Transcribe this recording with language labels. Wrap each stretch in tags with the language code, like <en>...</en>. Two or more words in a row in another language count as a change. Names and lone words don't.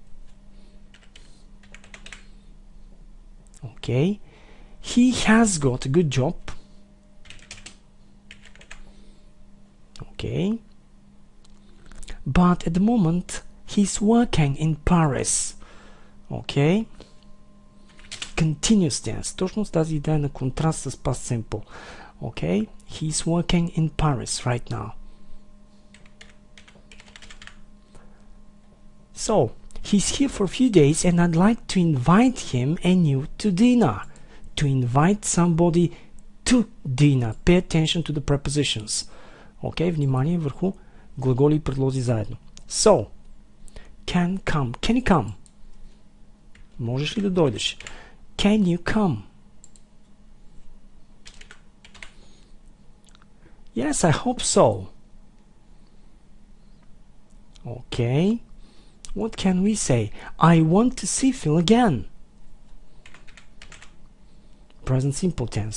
<en>Okay, he has got a good job. Okay, but at the moment he's working in Paris. Okay, continuous tense.</en> <bg>Точно с тази идея на контраст с</bg> <en>past simple. Okay, he's working in Paris right now. So, he's here for a few days and I'd like to invite him and you to dinner. To invite somebody to dinner. Pay attention to the prepositions.</en> <bg>Okay, внимание върху глаголи и предлози заедно.</bg> <en>So, can come. Can you come?</en> <bg>Можеш ли да дойдеш?</bg> <en>Can you come? Yes, I hope so. Okay. What can we say? I want to see Phil again. Present simple tense.</en>